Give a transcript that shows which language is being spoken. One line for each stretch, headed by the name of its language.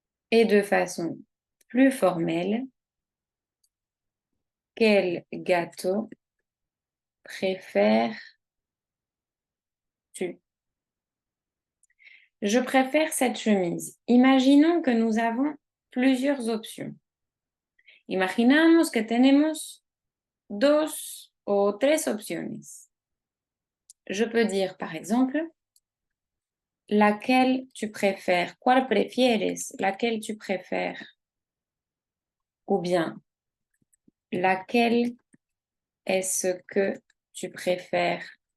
French: Et de façon plus formelle, quel gâteau préfères-tu? Je préfère cette chemise. Imaginons que nous avons plusieurs options.
Spanish: Imaginamos que tenemos 2 o 3 opciones.
French: Je peux dire, par exemple, laquelle tu préfères?
Spanish: ¿Cuál prefieres?
French: Laquelle tu préfères? Ou bien, laquelle est-ce que tu préfères?